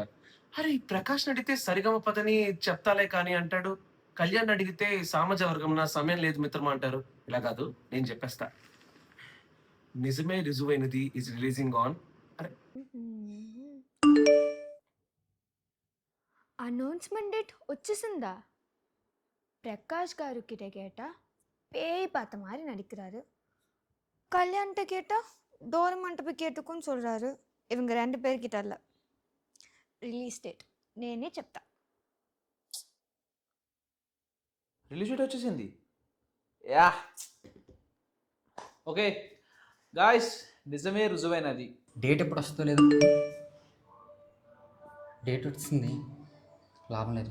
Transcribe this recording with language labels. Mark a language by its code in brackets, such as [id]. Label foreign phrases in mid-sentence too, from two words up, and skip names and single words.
[te] అరే ఈ ప్రకాష్ అడిగితే సరిగమ పదని చెప్తాలే కానీ అంటాడు. కళ్యాణ్ అడిగితే సామాజ వర్గం నా సమయం లేదు మిత్రమా అంటారు. ఇలా కాదు నేను చెప్పేస్తా. నిజమే రుజువైనది [en] is releasing on. [te] అరే అనౌన్స్మెంట్ డేట్ వచ్చేసిందా? [ta] பிரகாஷ் காரு கிட்ட கேட்டா பேய் பார்த்த மாதிரி நடிக்கிறாரு. கல்யாண்கிட்ட கேட்டா டோரமான்ட்ட போய் கேட்டுக்குன்னு சொல்றாரு. இவங்க 2 பேர்கிட்ட இல்ல. [te] రిలీజ్ డేట్ నేనే చెప్తా. రిలీజ్ డేట్ వచ్చేసింది. [en] ya okay guys, [te] నిజమే రుజువైనది. డేట్ ఎప్పుడు వస్తుందో లేదు. డేట్ వచ్చింది, లాభం లేదు.